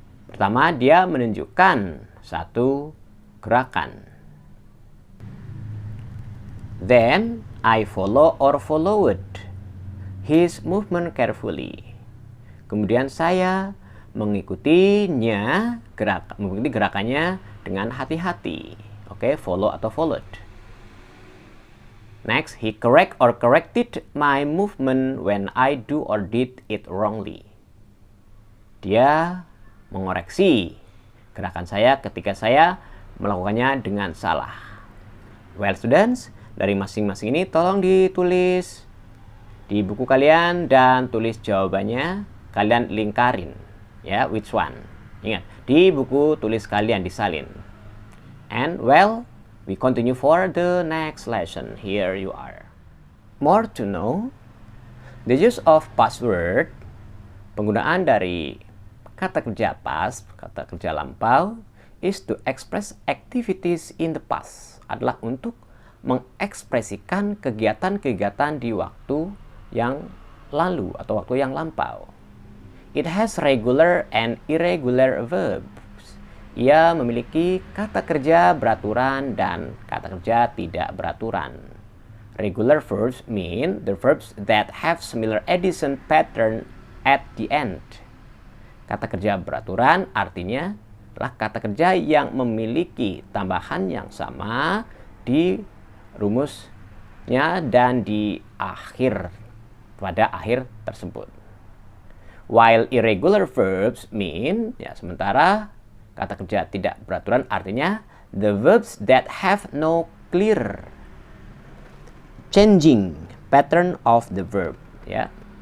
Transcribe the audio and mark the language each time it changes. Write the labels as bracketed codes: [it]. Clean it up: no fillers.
[id] Pertama, dia menunjukkan satu gerakan. [en] Then, I follow or followed his movement carefully. [id] Kemudian saya mengikuti gerakannya dengan hati-hati. [en] Oke, follow atau followed. Next, he correct or corrected my movement when I do or did it wrongly. [id] Dia mengoreksi gerakan saya ketika saya melakukannya dengan salah. [en] Well, students, [id] dari masing-masing ini tolong ditulis di buku kalian dan tulis jawabannya. Kalian lingkarin, ya, [en] which one. [id] Ingat, di buku tulis kalian disalin. [en] And well, we continue for the next lesson. Here you are. More to know, the use of password, [id] penggunaan dari kata kerja past, kata kerja lampau, [en] is to express activities in the past, [id] adalah untuk mengekspresikan kegiatan-kegiatan di waktu yang lalu atau waktu yang lampau. [en] It has regular and irregular verbs. [id] Ia memiliki kata kerja beraturan dan kata kerja tidak beraturan. [en] Regular verbs mean the verbs that have similar addition pattern at the end. [id] Kata kerja beraturan artinya adalah kata kerja yang memiliki tambahan yang sama di rumusnya dan di pada akhir tersebut. [en] While irregular verbs mean, [id] sementara kata kerja tidak beraturan artinya [en] the verbs that have no clear changing pattern of the verb, ya.